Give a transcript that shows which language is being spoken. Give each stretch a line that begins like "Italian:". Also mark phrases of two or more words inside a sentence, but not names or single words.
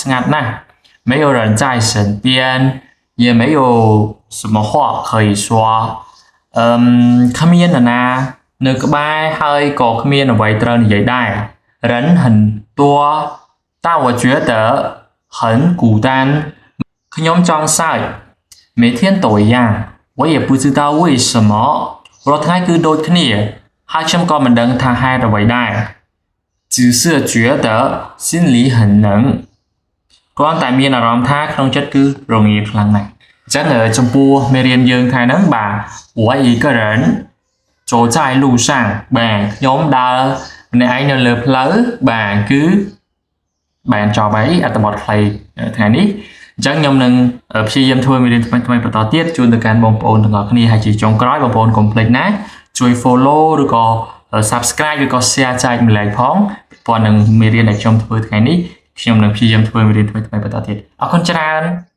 Khmer: ស្ងាត់ណាស់
Chinese: 没有人在身边也没有什么话可以说
Khmer: គ្មាននរណានៅក្បែរហើយក៏គ្មានអ្វីត្រូវនិយាយដែរ
Chinese: 人很多但我觉得很孤单
Khmer: ខ្ញុំចង់សើច
Chinese: 每天都一样我也不知道为什么
Khmer: រាល់ថ្ងៃគឺដូចគ្នាហើយខ្ញុំក៏មិនដឹងថាហេតុអ្វី ដែរ
Chinese: 只是觉得心里很冷
Khmer: គ្រាន់តែមានអារម្មណ៍ថាក្នុងចិត្តគឺរងាខ្លាំងណាស់អញ្ចឹងចំ ពោះមេរៀនយើងថ្ងៃហ្នឹងបាទ
Chinese: 我一个人走在路上
Khmer: បាទខ្ញុំដើរម្នាក់ឯងនៅលើផ្លូវបាទគឺបានចប់ហើយអត្ថបទខ្លីថ្ងៃនេះអញ្ចឹងខ្ញុំនឹងព្យាយាមធ្វើមេរៀនថ្មីបន្តទៀតជូនទៅកាន់បងប្អូនទាំងអស់គ្នាហើយជាចុងក្រោយបងប្អូនកុំភ្លេចណាជួយ follow ឬក៏ subscribe ឬក៏ share ចែកម្លែកផងពាក់ព័ន្ធនឹងមេរៀនដែលខ្ញុំធ្វើថ្ងៃនេះខ្ញុំនឹងព្យាយាមធ្វើមេរៀនថ្មីបន្តទៀតអរគុណច្រើន